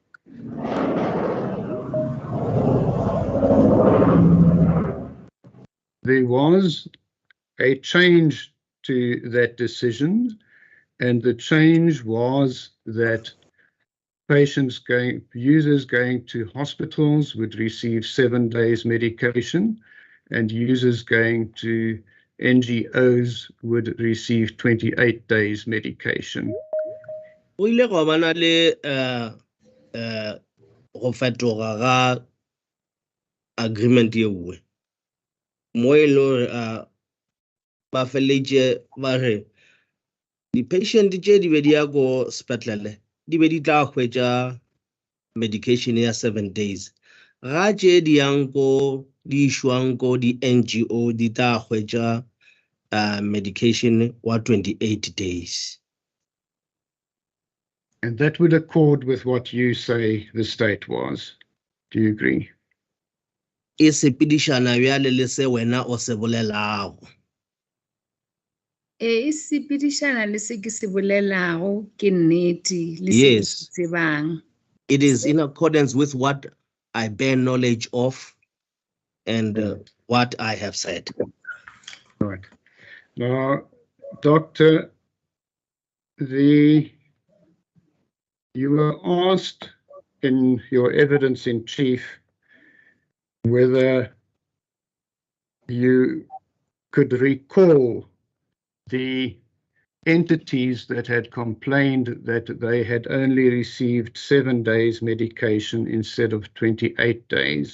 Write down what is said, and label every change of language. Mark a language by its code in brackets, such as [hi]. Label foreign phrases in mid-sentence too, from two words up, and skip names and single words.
[en] there was a change to that decision, and the change was that users going to hospitals would receive 7 days medication, and users going to NGOs would receive 28 days medication. [nso] O ile go bana le go fetoga ga agreement ye nngwe mo e le ba feletse ba re di-patient tše di be di ya go sepetlele di be di tla hwetša medication ya 7 days ga tše di yang ko di išwang ko di-NGO di tla hwetša medication wa 28 days. [en] And that would accord with what you say the state was. Do you agree? [nso] E sepedišana bjale le se wena o se bolelago. E sepedišana le se ke se bolelago ke nnete le se ke [en] Yes. [nso] se tsebang. [en] It is in accordance with what I bear knowledge of and what I have said. Right. Now, Doctor, you were asked in your evidence in chief whether you could recall the entities that had complained that they had only received 7 days medication instead of 28 days.